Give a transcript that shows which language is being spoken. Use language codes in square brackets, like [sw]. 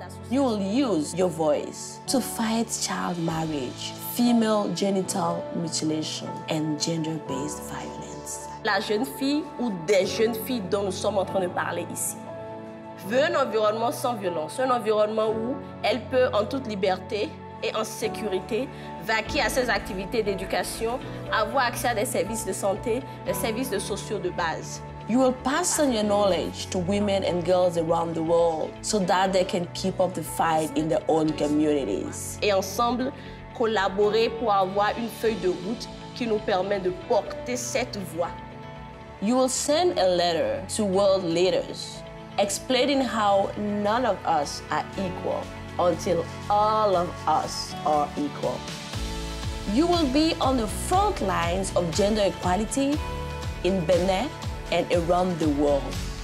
[en] You will use your voice to fight child marriage, female genital mutilation and gender-based violence. [fr] La jeune fille ou des jeunes filles dont nous sommes en train de parler ici veut un environnement sans violence, un environnement où elle peut en toute liberté et en sécurité vaquer à ses activités d'éducation, avoir accès à des services de santé, des services sociaux de base. [en] You will pass on your knowledge to women and girls around the world so that they can keep up the fight in their own communities. [fr] Et ensemble, collaborer pour avoir une feuille de route qui nous permet de porter cette voix. [en] You will send a letter to world leaders explaining how none of us are equal until all of us are equal. You will be on the front lines of gender equality in Benin and around the world.